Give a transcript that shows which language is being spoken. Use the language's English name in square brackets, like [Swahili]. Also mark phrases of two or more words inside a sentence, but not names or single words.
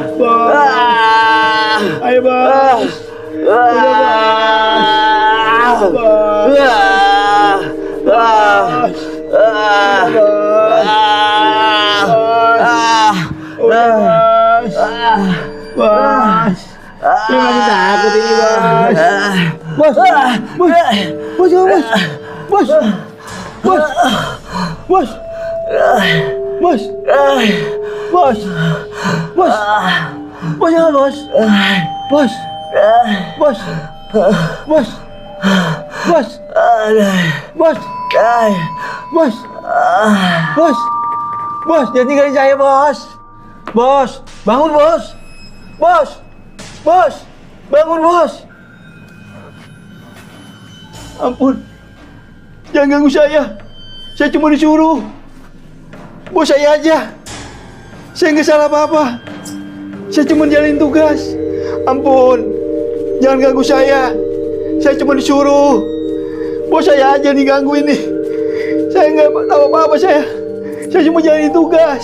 [Indonesian] Bos ayo bos. Udah bos. Bos, lu masih takut ini bos. Bos, bos, bos, bos, bos, bos, bos, bos, jangan bos, bos, bos, bos, bos, bos, bos, bos, bos, jangan tinggalin saya bos, bos, bangun bos, bos, bos, bangun bos. Ampun, jangan ganggu saya cuma disuruh. Bos saya aja, saya nggak salah apa-apa. Saya cuma jalanin tugas. Ampun, jangan ganggu saya cuma disuruh. Bos saya aja nih ganggu ini. Saya nggak tahu apa-apa saya cuma jalanin tugas.